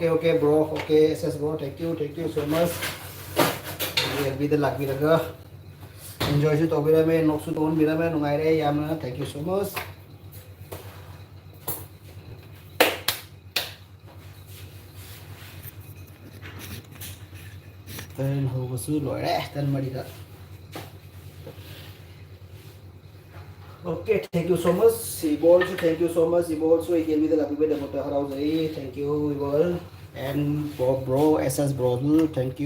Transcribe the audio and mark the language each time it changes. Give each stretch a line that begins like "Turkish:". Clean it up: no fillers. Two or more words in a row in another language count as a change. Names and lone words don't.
English: okay bro okay SS bro thank you so much
Manipuri: ꯑꯦꯜꯕꯤꯗ ꯂꯥꯛꯄꯤꯔꯒ ꯑꯦꯟꯖꯣꯏꯁꯨ ꯇꯧꯕꯤꯔꯝꯃꯦ ꯅꯣꯛꯁꯨ ꯇꯧꯍꯟꯕꯤꯔꯝꯃꯦ ꯅꯨꯡꯉꯥꯏꯔꯦ ꯌꯥꯝꯅ
English: thank you so much
Manipuri: ꯇꯔꯟ ꯍꯧꯕꯁꯨ ꯂꯣꯏꯔꯦ ꯇꯔꯟ ꯃꯔꯤꯗ
English: Okay, thank you so much. Ibol, thank you so much. Ibol, so again with the Lapi Beda Mota Harauzai. Thank you, Ibol. And bro, SS Bro, thank you.